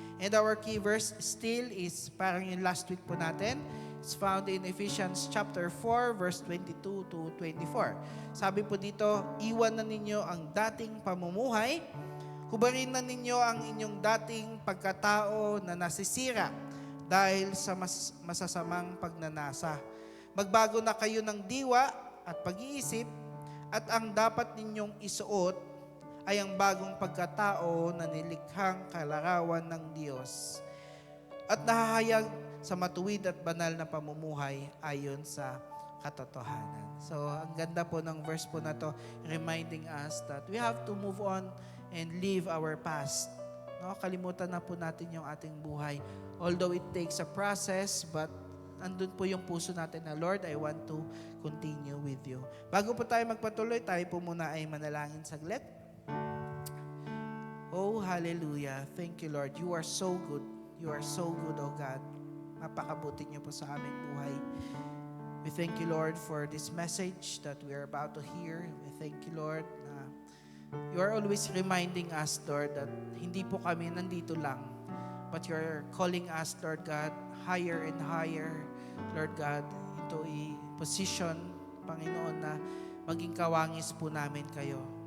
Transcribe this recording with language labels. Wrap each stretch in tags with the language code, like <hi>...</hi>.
<en>And our key verse still is</en> <tl>parang yung</tl> <en>last week po natin. It's found in Ephesians chapter 4, verse 22 to 24.</en> <tl>Sabi po dito, iwan na ninyo ang dating pamumuhay, hubarin na ninyo ang inyong dating pagkatao na nasisira dahil sa masasamang pagnanasa. Magbago na kayo ng diwa at pag-iisip, at ang dapat ninyong isuot ay ang bagong pagkatao na nilikhang kalarawan ng Diyos at nahahayag sa matuwid at banal na pamumuhay ayon sa katotohanan.</tl> <en>So,</en> <tl>ang ganda po ng verse po na to,</tl> <en>reminding us that we have to move on and live our past.</en> <tl>No, kalimutan na po natin yung ating buhay.</tl> <en>Although it takes a process, but</en> <tl>andun po yung puso natin na,</tl> <en>Lord, I want to continue with you.</en> <tl>Bago po tayo magpatuloy, tayo po muna ay manalangin saglit.</tl> <en>Oh, hallelujah. Thank you, Lord. You are so good. You are so good, oh God.</en> <tl>Napakabuti niyo po sa aming buhay.</tl> <en>We thank you, Lord, for this message that we are about to hear. We thank you, Lord, na you are always reminding us, Lord, that</en> <tl>hindi po kami nandito lang,</tl> <en>but you are calling us, Lord God, higher and higher, Lord God, into a position, Panginoon,</en> <tl>na maging kawangis po namin kayo.</tl>